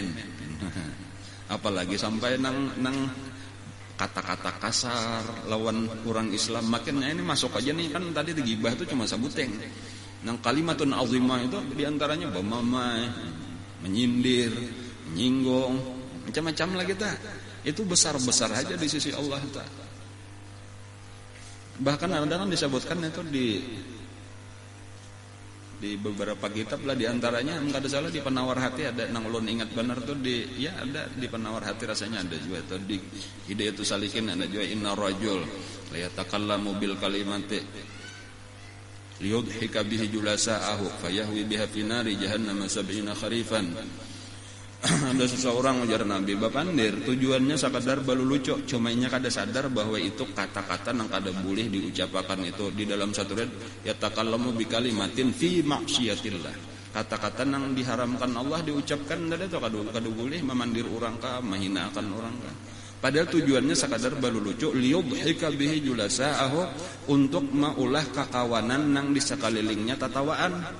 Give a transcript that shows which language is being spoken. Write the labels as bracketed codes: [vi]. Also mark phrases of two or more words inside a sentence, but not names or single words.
[bjn] Apalagi sampai nang kata-kata kasar lawan orang Islam. Makanya ini masuk aja nih, kan tadi gibah itu cuma sabuteng. Nang [ar] كلمة عظيمة [bjn] itu diantaranya bamamai, menyindir, menyinggung, macam-macam lah kita. Itu besar-besar aja di sisi Allah Ta'ala. Bahkan ada kan disebutkan itu di beberapa kitab lah, diantaranya enggak ada salah di penawar hati ada, nang ulun ingat benar tuh ada di penawar hati rasanya ada juga tuh di Hidayatus Salikin ada juga [ar] إن الرجل ليتكلم بالكلمة ليضحك بها جلساءه فيهوي بها في نار جهنم 70 خريفا. [bjn] Ada seseorang ujar Nabi bapandir tujuannya sakadar balu lucu, cuma nya kada sadar bahwa itu kata-kata nang kada boleh diucapkan itu di dalam satu ayat [ar] يتكلم بكلمة في معصية الله. [bjn] Kata-kata nang diharamkan Allah diucapkan kada itu kada boleh memandir orang ka, menghinakan orang ka. Padahal tujuannya sakadar balu lucu [ar] ليضحك به جلساءه, [bjn] untuk maulah kakawanan nang di sekelilingnya tatawaan.